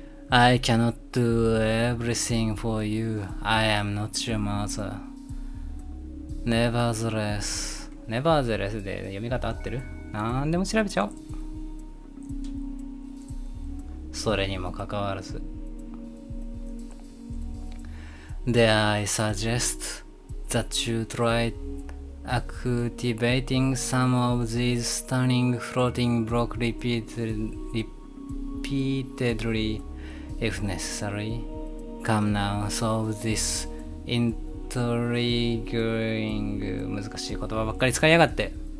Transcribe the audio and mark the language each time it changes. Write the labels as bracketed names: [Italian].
[English] I cannot do everything for you. I am not your mother. [Japanese] Nevertheless で読み方合ってる？なんでも調べちゃおう。それにもかかわらず。 [English] There I suggest that you try activating some of these stunning floating blocks repeatedly if necessary. Come now, solve this intriguing [Japanese] 難しい言葉ばっかり使いやがって。